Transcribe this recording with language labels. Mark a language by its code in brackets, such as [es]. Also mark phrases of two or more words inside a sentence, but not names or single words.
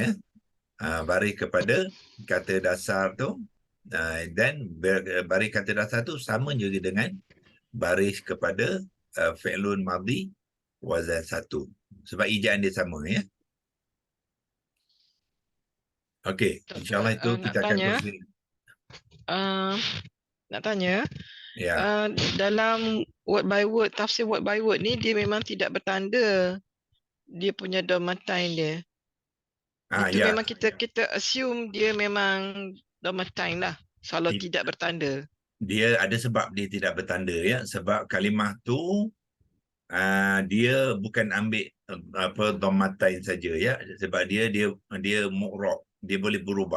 [ms] Baris kepada kata dasar tu dan baris kata dasar tu sama juga dengan baris kepada [ar] فعل ماضي [ms] wazan satu, sebab ejaan dia sama ya. Okey, insyaAllah itu Nak kita akan tanya, kongsi. nak tanya, Ya. dalam [en] word by word, [ms] tafsir [en] word by word [ms] ni dia memang tidak bertanda dia punya domatain dia. Itu Ya. memang kita assume dia memang domatain lah, kalau tidak bertanda. Dia ada sebab dia tidak bertanda ya, sebab kalimah tu dia bukan ambil dhammatain saja ya, sebab dia mu'rab, dia boleh berubah.